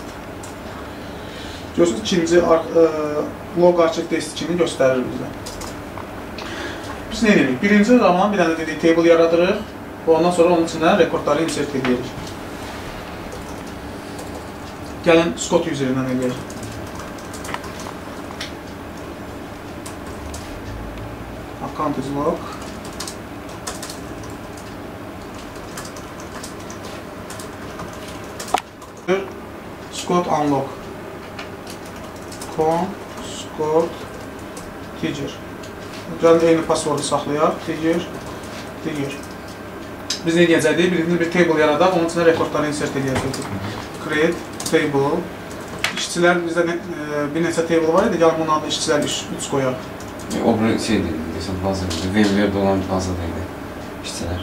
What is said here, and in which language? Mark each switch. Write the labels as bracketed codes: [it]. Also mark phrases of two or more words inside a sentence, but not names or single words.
[az] Görürsünüz, ikinci log arşiv deskini göstərir bizə. Biz nə edirik? Birinci zaman bir dənə dedik, table yaradırıq və ondan sonra onun içində rekordları insert edirik. Gəlin Scott üzerindən eləyək. [en] Account is log. Scott unlock. Scott Tiger. [az] Gəlin eyni passwordu saxlayaq. Tiger. Biz nə edəcəyik? Bir table yaradaq, onun içində rekordları insert edəcəyik. [en] Create table. [az] İşçilər bizdə bir neçə table var idi. Gəlin bunun adı işçilər 3 qoyaq. O şeydir, bazadır, VMware'də olan bazadaydı işçilər.